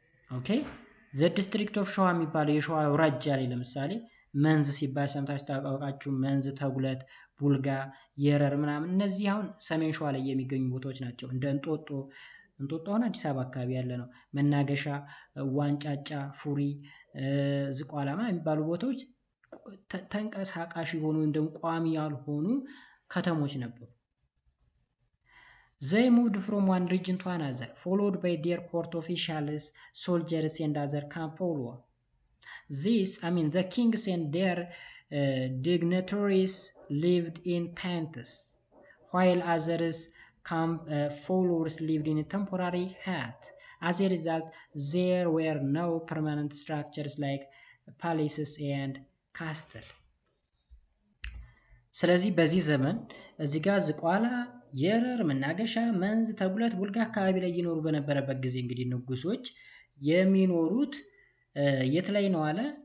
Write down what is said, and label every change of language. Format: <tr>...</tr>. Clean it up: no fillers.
<am>ኦኬ ዘ ዲስትሪክት ኦፍ ሸዋ የሚባለው የሸዋ አውራጃ ላይ ለምሳሌ መንዝ ሲባል ሰምታችሁ ታውቃላችሁ። መንዝ፣ ተጉለት፣ ቡልጋ፣ የረር ምናምን እነዚህ አሁን ሰሜን ሸዋ ላይ የሚገኙ ቦታዎች ናቸው። እንደ እንጦጦ አሁን አዲስ አበባ አካባቢ ያለ ነው። መናገሻ፣ ዋንጫጫ፣ ፉሪ፣ ዝቋላማ የሚባሉ ቦታዎች ተንቀሳቃሽ የሆኑ ወይም ደግሞ ቋሚ ያልሆኑ ከተሞች ነበሩ።</am> <en>They moved from one region to another, followed by their court officials, soldiers, and other camp followers. The kings and their dignitaries lived in tents, while others camp followers lived in a temporary hut. As a result, there were no permanent structures like palaces and castles.</en> <am>ስለዚህ በዚህ ዘመን እዚህ ጋር ዝቋላ፣ የረር፣ መናገሻ፣ መንዝ፣ ተጉለት፣ ቡልጋ አካባቢ ላይ ይኖሩ በነበረበት ጊዜ እንግዲህ ንጉሶች የሚኖሩት የት ላይ ነው አለ?</am>